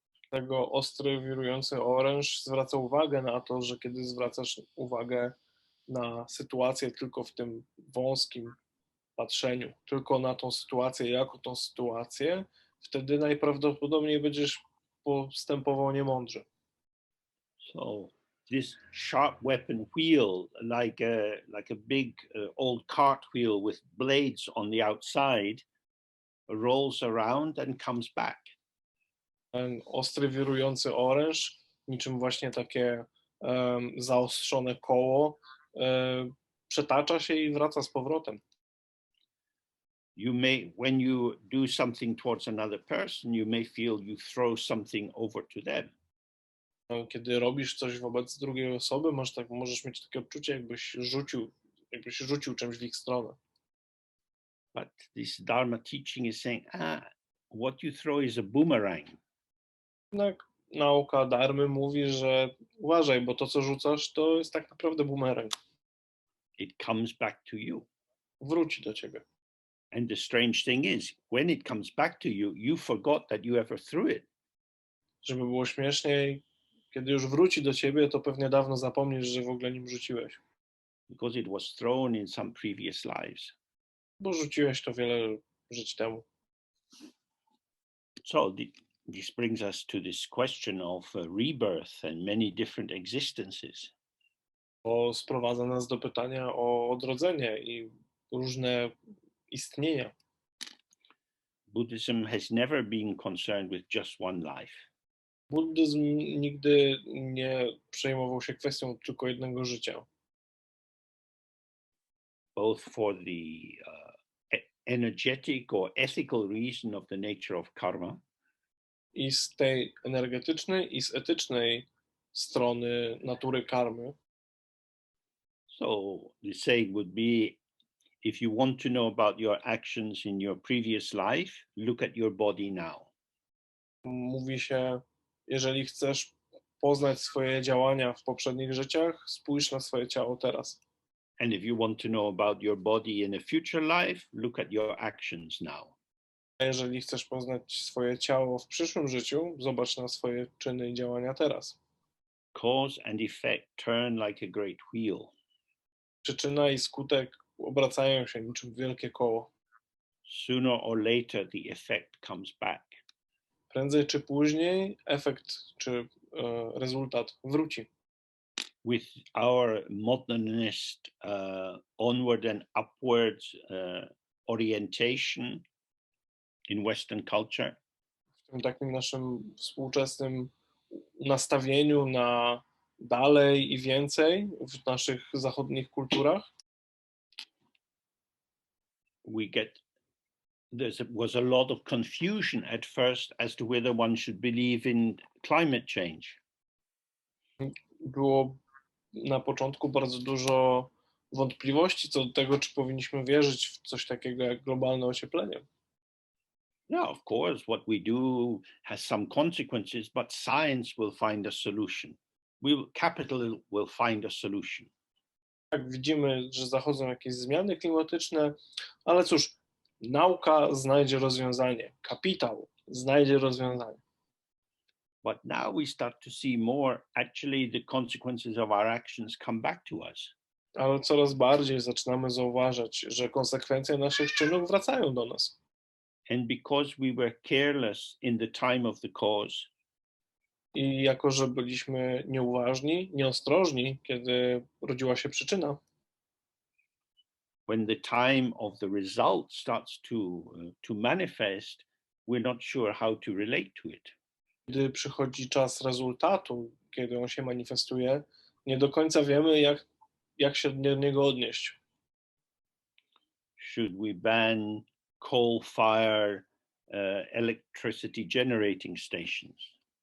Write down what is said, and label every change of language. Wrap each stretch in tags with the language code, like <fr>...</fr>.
<pl>Tego ostry, wirujący oręż zwraca uwagę na to, że kiedy zwracasz uwagę na sytuację tylko w tym wąskim patrzeniu, tylko na tą sytuację jako tą sytuację, wtedy najprawdopodobniej będziesz postępował niemądrze.</pl> <en>So this sharp weapon wheel, like a big old cart wheel with blades on the outside, rolls around and comes back.</en> <pl>Ten ostry, wirujący oręż, niczym właśnie takie zaostrzone koło, przetacza się i wraca z powrotem.</pl> <en>When you do something towards another person, you may feel you throw something over to them.</en> <pl>Kiedy robisz coś wobec drugiej osoby, możesz mieć takie odczucie, jakbyś rzucił czymś w ich stronę.</pl> <en>But this Dharma teaching is saying, what you throw is a boomerang.</en> <pl>Jednak nauka dharmy mówi, że uważaj, bo to, co rzucasz, to jest tak naprawdę bumerang.</pl> <en>It comes back to you.</en> <pl>Wróci do ciebie.</pl> <en>And the strange thing is, when it comes back to you, you forgot that you ever threw it.</en> <pl>Żeby było śmieszniej, kiedy już wróci do ciebie, to pewnie dawno zapomnisz, że w ogóle nim rzuciłeś.</pl> <en>Because it was thrown in some previous lives.</en> <pl>Bo rzuciłeś to wiele żyć temu.</pl> <en>So this brings us to this question of rebirth and many different existences.</en> <pl>To sprowadza nas do pytania o odrodzenie i różne istnienia.</pl> <en>Buddhism has never been concerned with just one life.</en> <pl>Buddyzm nigdy nie przejmował się kwestią tylko jednego życia.</pl> <en>Both for the energetic or ethical reason of the nature of karma.</en> <pl>I z tej energetycznej i z etycznej strony natury karmy.</pl> <en>So the saying would be, if you want to know about your actions in your previous life, look at your body now.</en> <pl>Mówi się, jeżeli chcesz poznać swoje działania w poprzednich życiach, spójrz na swoje ciało teraz.</pl> <en>And if you want to know about your body in a future life, look at your actions now.</en> <pl>A jeżeli chcesz poznać swoje ciało w przyszłym życiu, zobacz na swoje czyny i działania teraz.</pl> <en>Cause and effect turn like a great wheel.</en> <pl>Przyczyna i skutek obracają się niczym wielkie koło.</pl> <en>Sooner or later the effect comes back.</en> <pl>Prędzej czy później efekt czy rezultat wróci.</pl> <en>With our modernist onward and upward orientation in Western culture,</en> <pl>W tym takim naszym współczesnym nastawieniu na dalej i więcej w naszych zachodnich kulturach,</pl> <en>was a lot of confusion at first as to whether one should believe in climate change.</en> <pl>było na początku bardzo dużo wątpliwości co do tego, czy powinniśmy wierzyć w coś takiego jak globalne ocieplenie.</pl> <en>Yeah, of course, what we do has some consequences, but science will find a solution. Capital will find a solution.</en> <pl>Tak, widzimy, że zachodzą jakieś zmiany klimatyczne, ale cóż, nauka znajdzie rozwiązanie, kapitał znajdzie rozwiązanie.</pl> <en>But now we start to see more, actually, the consequences of our actions come back to us.</en> <pl>Ale coraz bardziej zaczynamy zauważać, że konsekwencje naszych czynów wracają do nas.</pl> <en>And because we were careless in the time of the cause,</en> <pl>I jako, że byliśmy nieuważni, nieostrożni, kiedy rodziła się przyczyna,</pl> <en>when the time of the result starts to manifest, we're not sure how to relate to it.</en> <pl>Gdy przychodzi czas rezultatu, kiedy on się manifestuje, nie do końca wiemy, jak się do niego odnieść.</pl> <en>Should we ban coal-fired electricity generating stations?</en>